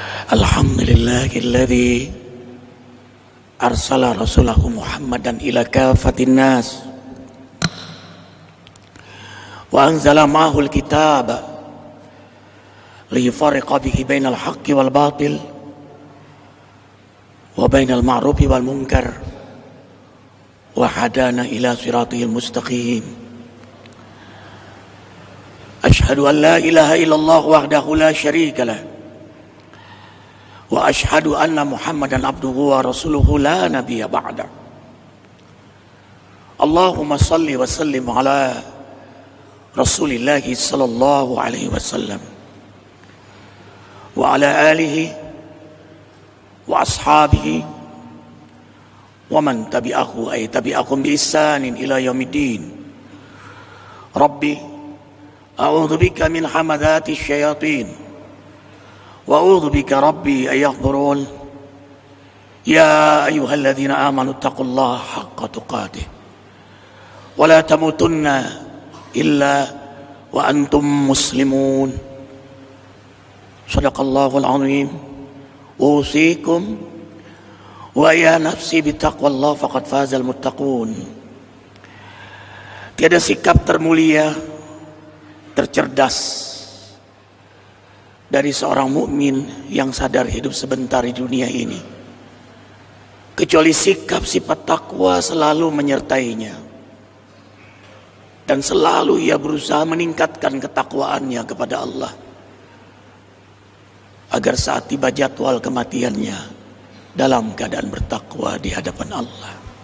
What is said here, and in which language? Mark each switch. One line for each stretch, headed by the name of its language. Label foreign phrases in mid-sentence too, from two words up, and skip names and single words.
Arabic: الحمد لله الذي أرسل رسوله محمدا إلى كافة الناس وأنزل معه الكتاب ليفرق به بين الحق والباطل وبين المعروف والمنكر وهدانا إلى صراطه المستقيم. أشهد أن لا إله إلا الله وحده لا شريك له وأشهد أن محمدا عبده ورسوله لا نبي بعده. اللهم صل وسلم على رسول الله صلى الله عليه وسلم وعلى آله وأصحابه ومن تبعه أي تبعكم بإحسان إلى يوم الدين. رب أعوذ بك من همزات الشياطين وأعوذ بك رب أن يحضرون. يا أيها الذين آمنوا اتقوا الله حق تقاته ولا تموتن إلا وأنتم مسلمون. صدق الله العظيم. أوصيكم وإيا نفسي بتقوى الله فقد فاز المتقون.
Indonesian: Tiada sikap termulia, tercerdas dari seorang mukmin yang sadar hidup sebentar di dunia ini kecuali sikap sifat takwa selalu menyertainya, dan selalu ia berusaha meningkatkan ketakwaannya kepada Allah agar saat tiba jadwal kematiannya dalam keadaan bertakwa di hadapan Allah.